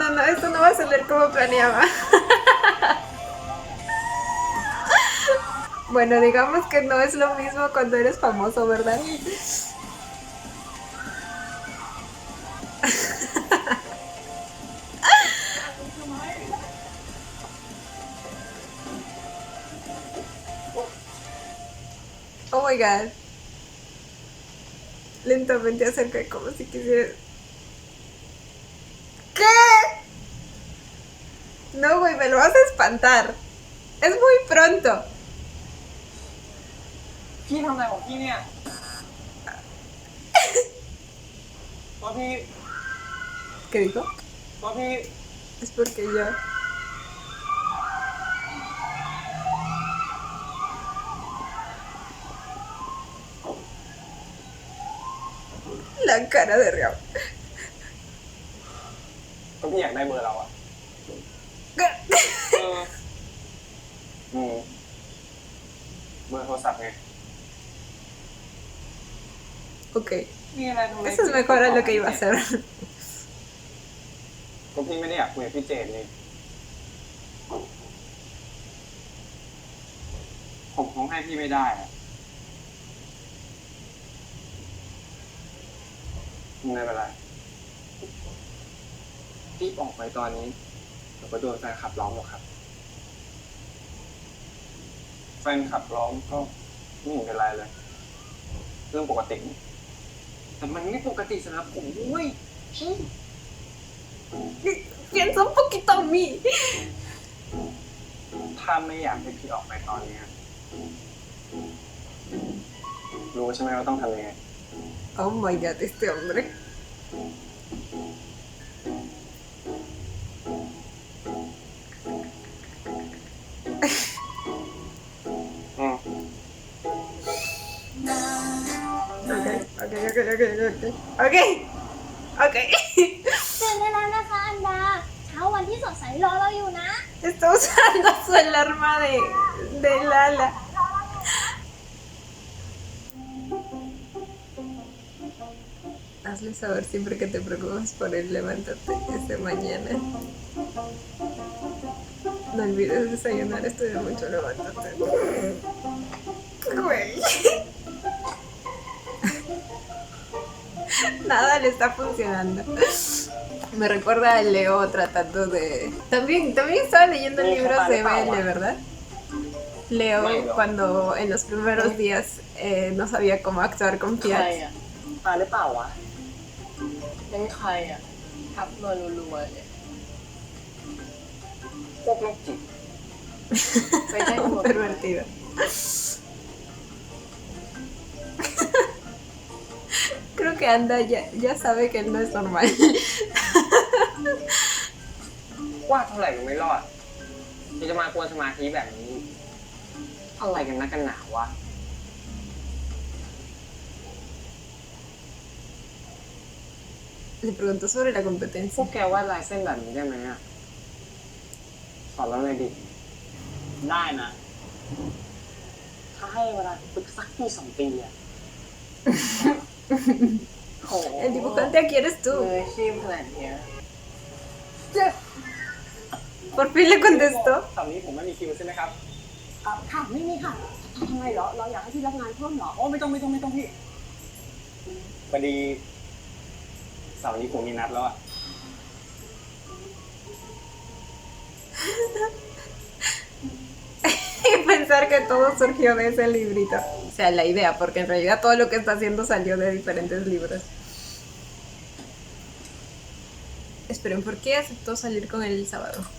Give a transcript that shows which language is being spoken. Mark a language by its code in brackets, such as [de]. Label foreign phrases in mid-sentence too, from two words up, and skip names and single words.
[es] esto no va a salir como planeaba. Bueno, digamos que no es lo mismo cuando eres famoso, ¿verdad? [en] Oh my god. [es] Lentamente acerca como si quisiera. ¿Qué? No, güey, me lo vas a espantar. Es muy pronto. [th] พี่ทำอะไรของพี่เนี่ยว่าพี่ [es] ¿Qué dijo? [th] ว่าพี่ [es] Es porque yo. La cara de Riao. [th] ก็พี่อยากได้เบอร์เราอ่ะเบอร์โทรศัพท์ไง Ok. มีอะไรทำไม [es] Eso es mejor a lo que iba a hacer. [th] ก็พี่ไม่ได้อยากคุยกับพี่เจนนี่ผมคงให้พี่ไม่ได้อะ ไม่เป็นไรรีบออกไปตอนนี้เดี๋ยวก็โดนแฟนขับล้อมหรอกครับแฟนขับล้อมก็ไม่เห็นเป็นไรเลย เรื่องปกติแต่มันไม่ปกติสำหรับผมด้วยพี่ [es] Piensa un poquito en mí. [th] ถ้าไม่อยากให้พี่ออกไปตอนนี้รู้ใช่ไหมว่าต้องทำยังไง [en] Oh my god, [es] este hombre. [th] อืม Ok. Ok. ตื่นได้แล้วนะคะอันดา เช้าวันที่สดใสรอเราอยู่นะ [es] Está usando su alarma de Lala. Hazle saber siempre que te preocupas por él. Levántate esta mañana. No olvides desayunar, estudia mucho, levántate. Güey. Nada le está funcionando. Me recuerda a Leo tratando de... También estaba leyendo libros de BL, ¿verdad? Leo cuando en los primeros días no sabía cómo actuar con [th] ใคร Fiat. อ่ะ ตายหรือเปล่าวะ เป็นใครอ่ะทับมารัวๆเลย พวกโรคจิต ไปได้หมด [es] Pervertido. Creo que Anda ya sabe que él no es normal. [th] ว่าเท่าไหร่ก็ไม่รอดที่จะมากวนสมาธิแบบนี้ อะไรกันนักกันหนาวะ [es] Le preguntó sobre la [th] พว [es] competencia. [th] กแกวาดลายเส้นแบบนี้ได้ไหมอ่ะสอนเราเลยดิ ได้นะ ถ้าให้เวลาฝึกสักปี2 ปีอ่ะ โห [es] El dibujante aquí eres [th] มือ [es] tú. [th] อาชีพขนาดเนี้ย [es] Por fin le contestó. [th] เสาร์นี้ผมไม่มีคิวใช่ไหมครับ ค่ะ ไม่มีค่ะทำไมเหรอ เราอยากให้พี่รับงานเพิ่มเหรอ โอ้ไม่ต้องพี่พอดีเสาร์นี้ผมมีนัดแล้วอ่ะ [es] Y pensar que todo surgió de ese librito. O sea, la idea, porque en realidad todo lo que está haciendo salió de diferentes libros. Esperen, ¿por qué aceptó salir con él el sábado?